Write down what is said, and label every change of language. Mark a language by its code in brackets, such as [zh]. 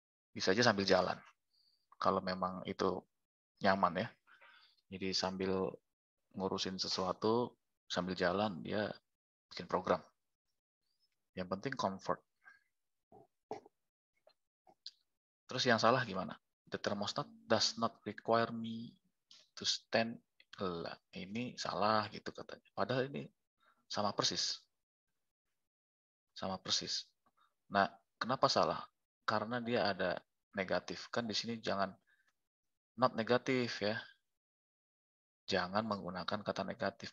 [id] Bisa aja sambil jalan. Kalau memang itu nyaman ya. Jadi sambil ngurusin sesuatu, sambil jalan, dia bikin program. Yang penting comfort. Terus yang salah gimana? [en] The thermostat does not require me to stand. [id] Lah, ini salah gitu katanya. Padahal ini sama persis. Sama persis. Nah, kenapa salah? Karena dia ada negatif. Kan di sini jangan not negatif ya. Jangan menggunakan kata negatif.